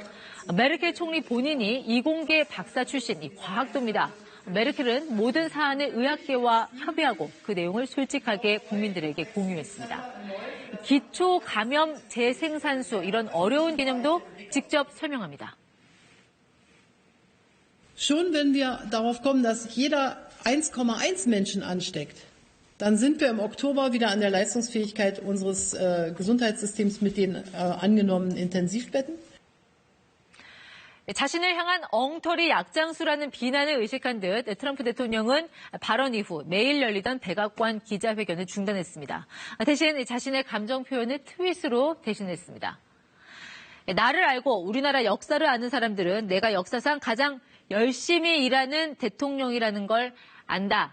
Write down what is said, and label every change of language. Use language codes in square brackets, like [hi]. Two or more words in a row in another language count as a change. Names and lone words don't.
[ko] 메르켈 총리 본인이 이공계 박사 출신 과학도입니다. 메르켈은 모든 사안을 의학계와 협의하고 그 내용을 솔직하게 국민들에게 공유했습니다. 기초 감염 재생산수 이런 어려운 개념도 직접 설명합니다. [de] Schon wenn wir darauf kommen, dass jeder 1,1 Menschen ansteckt, dann sind wir im Oktober wieder an der Leistungsfähigkeit unseres Gesundheitssystems mit den angenommenen Intensivbetten. [ko] 자신을 향한 엉터리 약장수라는 비난을 의식한 듯 트럼프 대통령은 발언 이후 매일 열리던 백악관 기자회견을 중단했습니다. 대신 자신의 감정 표현을 트윗으로 대신했습니다. 나를 알고 우리나라 역사를 아는 사람들은 내가 역사상 가장 열심히 일하는 대통령이라는 걸 안다.